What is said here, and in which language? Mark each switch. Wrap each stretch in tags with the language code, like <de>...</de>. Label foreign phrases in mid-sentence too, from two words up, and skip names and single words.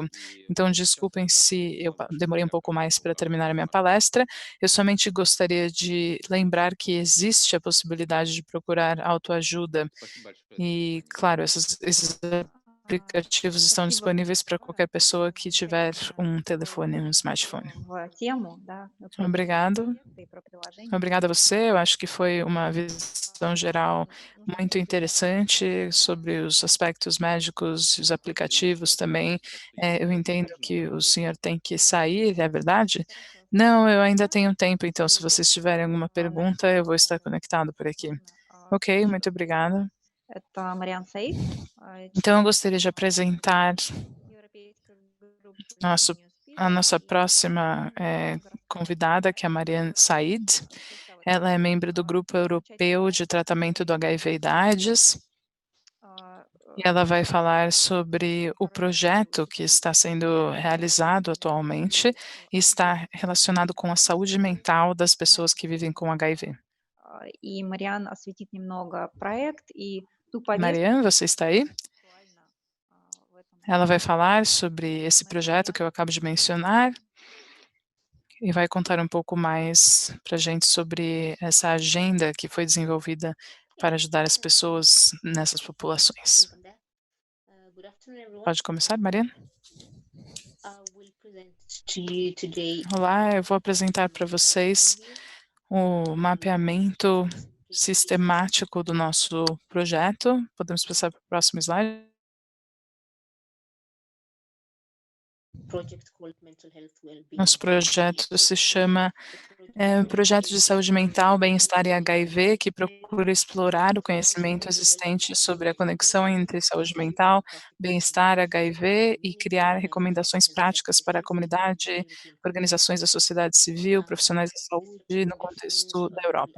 <pt>Então, desculpem se eu demorei um pouco mais para terminar a minha palestra. Eu somente gostaria de lembrar que existe a possibilidade de procurar autoajuda e, claro, esses aplicativos estão</pt> <ru>Спасибо</ru> <pt>disponíveis para</pt> <ru>большое.</ru> <pt>qualquer pessoa que tiver</pt> <ru>Замечательно</ru> <pt>um telefone, um</pt> <ru>вошли</ru> <pt>smartphone.</pt> <ru>в тему, да, про</ru> <pt>Obrigado.</pt> <ru>проекты и про приложения.</ru> <pt>Obrigada a você. Eu acho que foi uma visão geral muito interessante sobre os aspectos médicos e os aplicativos também. Eu entendo que o senhor tem que sair, é verdade? Não, eu ainda tenho tempo, então se vocês tiverem alguma pergunta, eu vou estar conectado por aqui.</pt> <ru>Можно,</ru> <pt>Ok,</pt> <ru>еще</ru> <pt>muito</pt> <ru>раз</ru> <pt>obrigada.</pt> <ru>Это Мариан Саид,</ru> <pt>Então, eu</pt> <ru>член</ru> <pt>gostaria de apresentar</pt> <ru>европейской группы</ru> <pt>nosso, NewsPeak a nossa</pt> <ru>и</ru> <pt>próxima convidada, que é a Mariane Said. Ela é membro do Grupo Europeu de Tratamento do HIV e da AIDS. E ela vai falar sobre o projeto que está sendo realizado atualmente e está relacionado com a saúde mental das pessoas que vivem com HIV.</pt> <ru>И Мариан осветит немного проект и ту повестку,</ru> <pt>Mariane, você está aí?</pt> <ru>актуальна в этом</ru> <pt>Ela vai falar sobre esse projeto que eu acabo de mencionar e vai contar um pouco mais para a gente sobre essa agenda que foi desenvolvida para ajudar as pessoas nessas populações.</pt> <en>Good afternoon, everyone.</en> <pt>Pode começar, Mariane?</pt> <en>I will present to you today</en> <pt>Olá, eu vou apresentar para vocês o mapeamento sistemático do nosso projeto. Podemos passar para o próximo slide?</pt> <en>project called Mental Health Wellbeing.</en> <pt>Nosso projeto se chama Projeto de Saúde Mental, Bem-Estar e HIV, que procura explorar o conhecimento existente sobre a conexão entre saúde mental, bem-estar, HIV e criar recomendações práticas para a comunidade, organizações da sociedade civil, profissionais da saúde no contexto da Europa.</pt>